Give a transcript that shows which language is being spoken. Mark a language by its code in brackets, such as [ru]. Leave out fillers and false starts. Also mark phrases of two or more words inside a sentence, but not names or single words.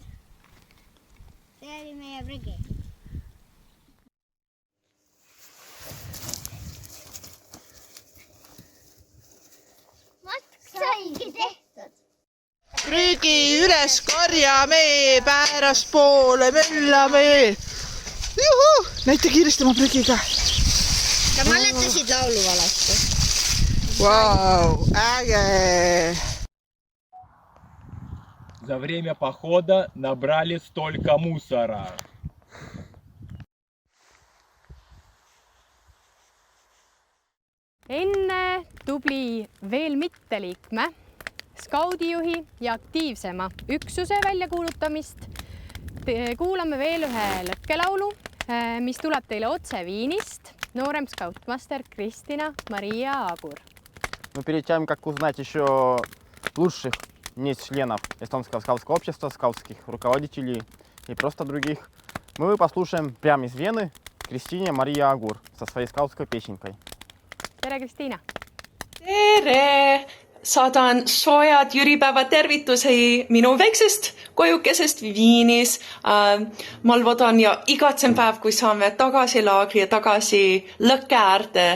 [et] See oli meie prügi. Matk saigi tehtud. Prügi üles korjame, pääraspoole möllame. Juhu! Näita kiiresti oma prügiga. Sa mäletasid laulu valesti. Vau, äge! [ru] За время похода набрали столько мусора. [et] Enne tubli veel mitteliikme, skaudijuhi ja aktiivsema üksuse väljakuulutamist kuulame veel ühe lõkkelaulu, mis tuleb teile otse Viinist. Noorem skautmaster Kristina Maria Aagur. [ru] Но перед тем, как узнать еще лучших членов Эстонского скаутского общества, скаутских руководителей и просто других, мы послушаем прямо из Вены Кристине Мария Агур со своей скаутской песенкой. [et] Tere, Kristiina! Tere! Saadan soojad jüripäeva tervitusi minu väiksest kojukesest Viinis. Ma loodan ja igatsen päev, kui saame tagasi laagri ja tagasi lõkke äärde.